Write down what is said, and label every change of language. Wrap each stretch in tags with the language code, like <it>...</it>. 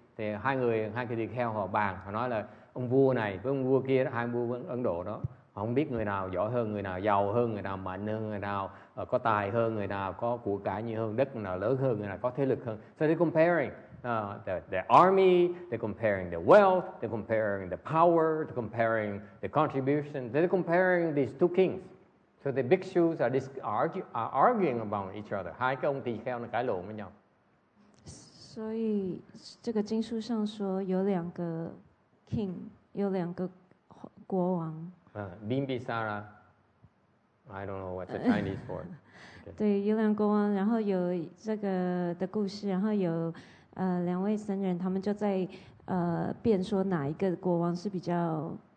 <vi>Thì hai cái tỳ kheo họ bàn, họ nói là ông vua này với ông vua kia đó, hai vua Ấn Độ đó, họ không biết người nào giỏi hơn, người nào giàu hơn, người nào mạnh hơn, người nào có tài hơn, người nào có của cải nhiều hơn, đất người nào lớn hơn, người nào có thế lực hơn.</vi> <en>So they're comparing the army, they're comparing the wealth, they're comparing the power, they're comparing the contribution. They're comparing these two kings. So the bhikshus are arguing about each other.</en> <vi>Hai cái ông tỳ kheo nó cãi lộn với nhau.</vi> <zh>所以这个经书上说有两个 king， 有两个国王。</zh> <en>Bimbisara, I don't know what's the Chinese for it. Okay.</en> <zh>对，有两个国王，然后有这个的故事，然后有两位僧人，他们就在辩说哪一个国王是比较</zh>